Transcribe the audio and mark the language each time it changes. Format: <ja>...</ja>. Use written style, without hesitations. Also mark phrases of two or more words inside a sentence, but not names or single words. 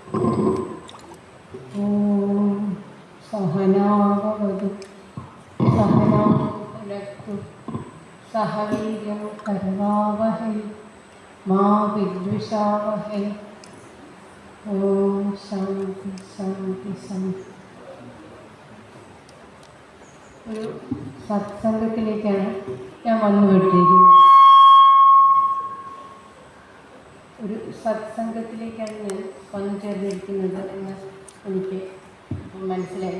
<sa>सहनाववतु सहनौ भुनक्तु सह वीर्यं करवावहै मा विद्विषावहै. ॐ शान्ति शान्ति शान्ति.</sa> <ml>ഒരു സത്സംഗത്തിലേക്കാണ് ഞാൻ വന്നുകൊണ്ടിരിക്കുന്നത്. ഒരു സത്സംഗത്തിലേക്കാണ് ഞാൻ വന്നു ചേർന്നിരിക്കുന്നത് എന്ന് എനിക്ക് മനസ്സിലായി.</ml>